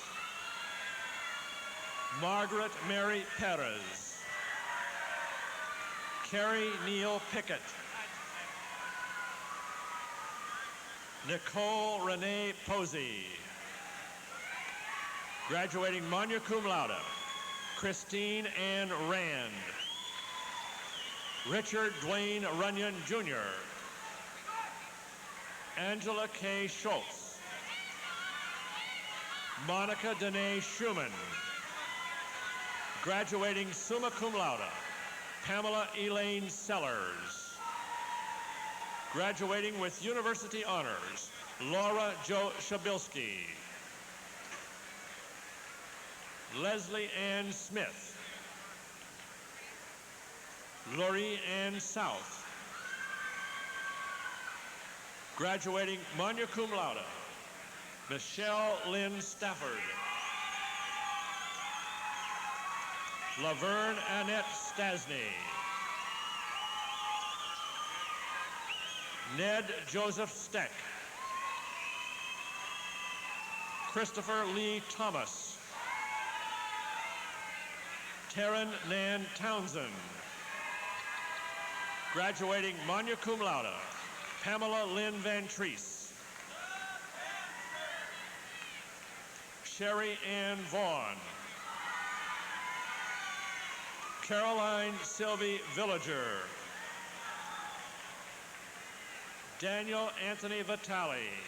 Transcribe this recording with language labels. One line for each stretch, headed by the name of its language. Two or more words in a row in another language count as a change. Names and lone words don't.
English: Margaret Mary Perez. Carrie Neal Pickett. Nicole Renee Posey. Graduating
Latin: magna cum laude,
English: Christine Ann Rand. Richard Dwayne Runyon Jr. Angela K. Schultz. Monica Danae Schumann. Graduating
Latin: summa cum laude,
English: Pamela Elaine Sellers. Graduating with university honors, Laura Jo Shabilsky. Leslie Ann Smith. Lori Ann South. Graduating
Latin: magna cum laude,
English: Michelle Lynn Stafford. Laverne Annette Stasny. Ned Joseph Steck. Christopher Lee Thomas. Taryn Nan Townsend. Graduating
Latin: magna cum laude,
English: Pamela Lynn Van Treese. Sherry Ann Vaughn. Caroline Sylvie Villager. Daniel Anthony Vitale.